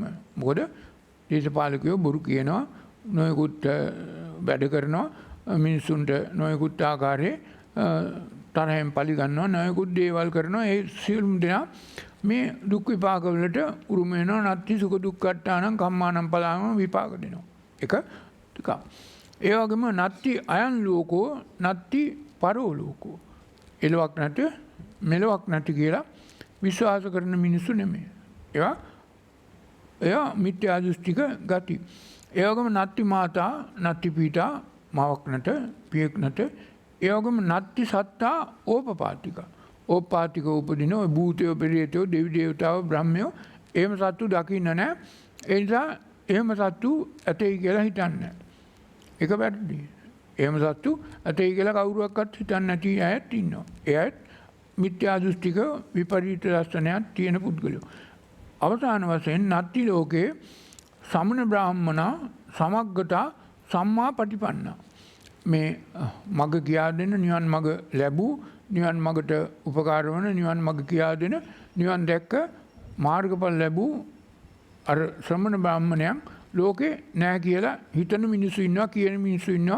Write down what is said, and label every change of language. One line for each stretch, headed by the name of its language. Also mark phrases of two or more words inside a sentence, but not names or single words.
Sinhala: මොකද දේශපාලකයෝ බොරු කියනවා, නොයෙකුත් වැඩ කරනවා, මිනිසුන්ට නොයෙකුත් ආකාරයේ තරහෙන් පලි ගන්නවා, නොයෙකුත් දේවල් කරනවා. ඒ සියලුම දෙනා මේ දුක් විපාක වලට උරුම වෙනවා.
Pali: නත්ති සුඛ දුක්ඛට්ඨානං කම්මානං පලාණං විපාක දෙනවා.
Sinhala: එක ටිකක්. ඒ වගේම
Pali: නත්ති අයන් ලෝකෝ නත්ති පරෝලෝකෝ.
Sinhala: එලොවක් නැත මෙලොවක් නැති කියලා විශ්වාස කරන මිනිස්සු නෙමෙයි. එයා මිත්‍යා දෘෂ්ටික ගති. ඒ වගේම
Pali: නත්ති මාතා නත්ති පීතා
Sinhala: මවක් නැත පියෙක් නැත. ඒ වගේම
Pali: නත්ති සත්තා ඕපපාතික.
Sinhala: ඕපපාතික උපදින ඔය භූතයෝ පෙරේතයෝ දෙවි දේවතාවෝ බ්‍රහ්මයෝ එහෙම සත්තු දකින්න නැහැ. ඒ නිසා එහෙම සත්තු ඇතයි කියලා හිතන්නේ. ඒක වැරදි. එහෙම සත්තු ඇතයි කියලා කවුරුවක්වත් හිතන්නේ නැති අයත් ඉන්නවා. ඒ අයත් මිත්‍යා දෘෂ්ටික විපරීත දර්ශනයක් තියෙන පුද්ගලයෝ. අවසාන වශයෙන්
Pali: නත්ති ලෝකේ සමන බ්‍රාහ්මනා සමග්ගතා සම්මා පටිපන්නා.
Sinhala: මේ මග කියා දෙන නිවන් මග ලැබූ නිවන් මගට උපකාර වන නිවන් මග කියා දෙන නිවන් දැක්ක මාර්ගඵල ලැබූ අර ශ්‍රමණ බ්‍රාහ්මණයන් ලෝකේ නැහැ කියලා හිතන මිනිස්සු ඉන්නවා කියන මිනිස්සු ඉන්නවා.